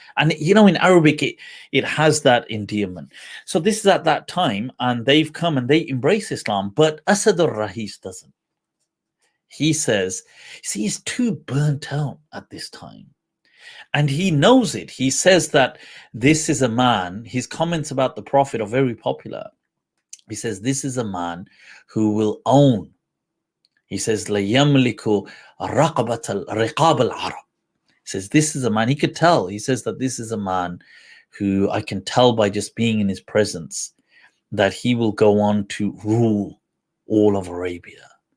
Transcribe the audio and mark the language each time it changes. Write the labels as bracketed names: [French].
[English] And you know, in Arabic it has that endearment. So this is at that time, and they've come and they embrace Islam, but Asad al Rahees doesn't. He says, see, he's too burnt out at this time. And he knows it. He says that this is a man, his comments about the Prophet are very popular. He says, this is a man who will own. He says, [Arabic] لَيَمْلِكُ رَقَبَةَ الْرِقَابَ الْعَرَبِ. [English] He says, this is a man, he could tell. He says that this is a man who I can tell by just being in his presence that he will go on to rule all of Arabia.